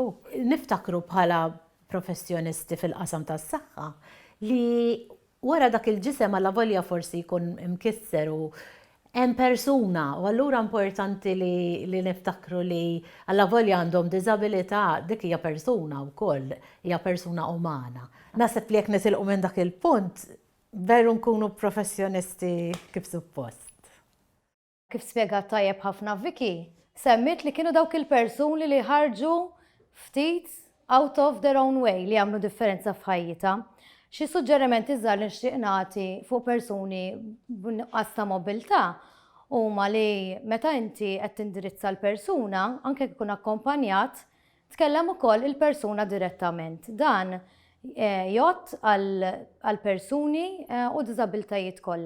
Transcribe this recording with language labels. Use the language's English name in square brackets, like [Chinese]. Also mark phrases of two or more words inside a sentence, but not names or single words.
[Maltese] Niftakru bħala professjonisti fil-qasam tas-saħħa li wara dak il-ġisem alla volja forsi jkun imkisser u hemm persuna u allura importanti li niftakru li alla volja għandhom diżabilità dik hija persuna wkoll, hija persuna umana. Naħseb li jekk nisilqu minn dak il-punt veru nkunu professjonisti kif suppost. Kif spjegat tajjeb ħafna Viki, semmit li kienu dawk il-persuni li ħarġu ftit [English] out of their own way [Maltese] li għamlu differenza f'ħajjita. Xi suġġerimenti żgħar li nixtieq nagħti fuq persuni b'nuqqas ta' mobilità huma li meta inti qed tindirizza l-persuna, anke jekk ikun akkompanjat, tkellem ukoll il-persuna direttament. Dan jgħod għal persuni u diżabiltajiet kollha.